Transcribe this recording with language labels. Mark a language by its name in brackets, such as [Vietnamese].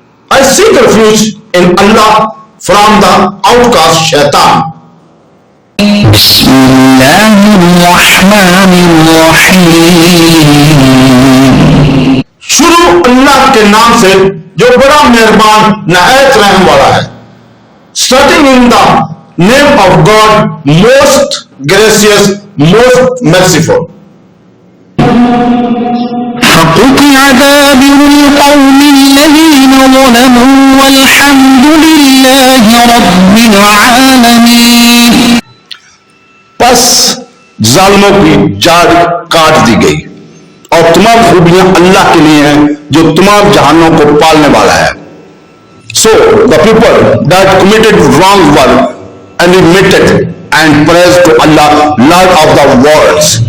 [English] I seek refuge in Allah from the outcast shaitan. [Arabic] بسم الله الرحمن الرحيم. [Urdu] شروع اللہ کے نام سے جو بڑا مہربان نہایت رحم والا ہے. [English] Starting in the name of God, most gracious, most merciful. [Arabic] فقطع دابر القوم الذين ظلموا والحمد لله رب العالمين. [Urdu] پس ظالموں کی جاڑ کاٹ دی گئی اور تمام خوبیاں اللہ کے لیے ہیں جو تمام جہانوں کو پالنے والا ہے. [English] So the people that committed wrong were eliminated and praised to Allah, Lord of the worlds.